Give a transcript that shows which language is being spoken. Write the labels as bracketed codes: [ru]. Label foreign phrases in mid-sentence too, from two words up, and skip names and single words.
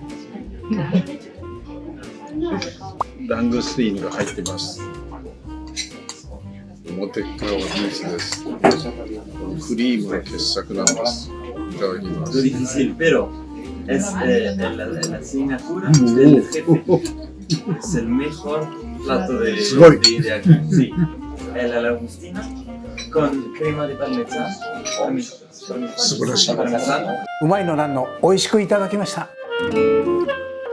[ja] ラングスティーンが入ってます。表側はビーツです。クリームの傑作なんです。いただきます。 [es] Difícil, pero es la asignatura del jefe. Es el mejor plato de aquí. Sí, el langostino con crema de parmesano. [ja] 素晴らしい。うまいのなんの、美味しくいただきました。